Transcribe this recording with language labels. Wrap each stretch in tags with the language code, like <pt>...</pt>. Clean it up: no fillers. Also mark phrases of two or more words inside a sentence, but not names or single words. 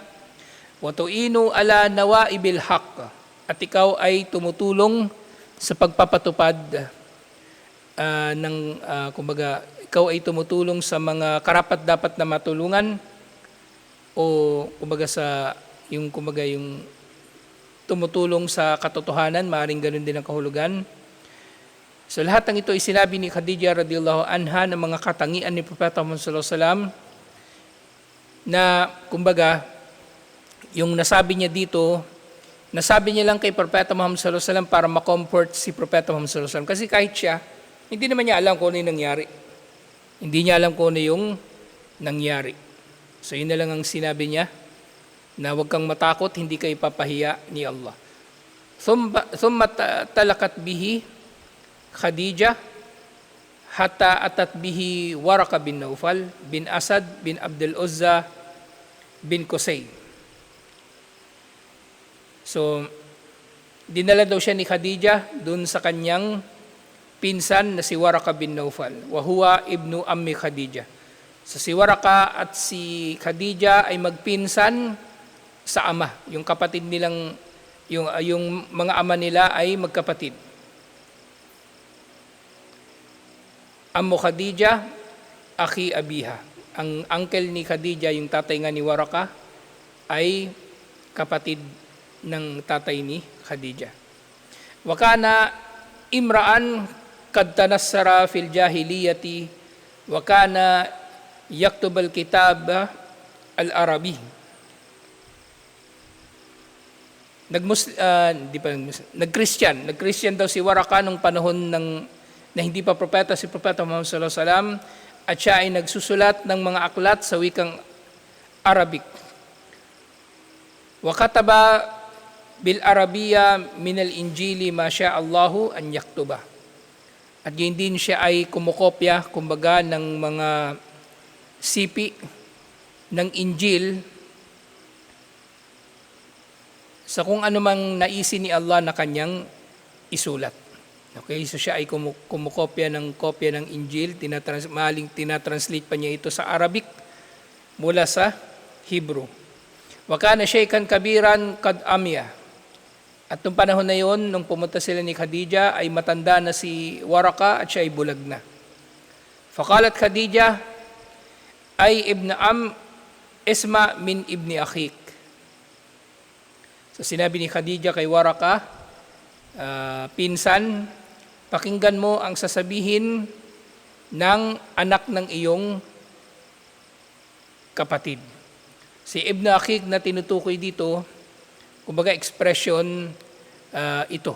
<ar>وتعين على نوائب الحق,</ar> <tl>at ikaw ay tumutulong sa pagpapatupad kumbaga, ikaw ay tumutulong sa mga karapat dapat na matulungan o kumbaga yung tumutulong sa katotohanan, maaaring ganoon din ang kahulugan. So lahat ng ito ay sinabi ni Khadija</tl> <ar>رضي الله عنها</ar> <tl>ng mga katangian ni Propeta Muhammad</tl> <ar>صلى الله عليه وسلم</ar> <tl>na kumbaga yung nasabi niya dito, nasabi niya lang kay Propeta Muhammad</tl> <ar>صلى الله عليه وسلم</ar> <tl>para ma-comfort si Propeta Muhammad</tl> <ar>صلى الله عليه وسلم.</ar> <tl>Kasi kahit siya, hindi naman niya alam kung ano yung nangyari. Hindi niya alam kung ano yung nangyari. So yun na lang ang sinabi niya, na huwag kang matakot, hindi ka ipapahiya ni Allah.</tl> <ar>ثم انطلقت به خديجة حتى أتت به ورقة بن نوفل بن أسد بن عبد العزى بن قصي.</ar> <tl>So, dinala daw siya ni Khadija dun sa kanyang pinsan na si Waraka bin Naufal.</tl> <ar>وهو ابن عم خديجة.</ar> <tl>So, si Waraka at si Khadija ay magpinsan sa ama. Yung kapatid nilang, yung mga ama nila ay magkapatid.</tl> <ar>عم خديجة أخي أبيها.</ar> <tl>Ang uncle ni Khadija, yung tatay nga ni Waraka, ay kapatid ng tatay ni Khadija.</tl> <ar>وكان امرأ قد تنصر في الجاهلية وكان يكتب الكتاب العربي.</ar> <tl>Nag-Christian daw si Waraka nung panahon na hindi pa propeta si Propeta Muhammad</tl> <ar>صلى الله عليه وسلم,</ar> <tl>at siya ay nagsusulat ng mga aklat sa wikang Arabic.</tl> <ar>وكتب بالعربية من الإنجيل ما شاء الله أن يكتب.</ar> <tl>At yun din siya ay kumukopya, kumbaga, ng mga sipi ng Injil sa kung anumang naisin ni Allah na kanyang isulat. Okay, so siya ay kumukopya ng Injil, maling tinatranslate pa niya ito sa Arabic mula sa Hebrew.</tl> <ar>وكان شيخا كبيرا قد عمي.</ar> <tl>At nung panahon na yon, nung pumunta sila ni Khadija, ay matanda na si Waraka at siya ay bulag na.</tl> <ar>فقالت خديجة أي ابن عم اسمع من ابن أخيك.</ar> <tl>So sinabi ni Khadija kay Waraka, pinsan, pakinggan mo ang sasabihin ng anak ng iyong kapatid. Si</tl> <ar>ابن أخيك</ar> <tl>na tinutukoy dito, kumbaga expression ito.</tl>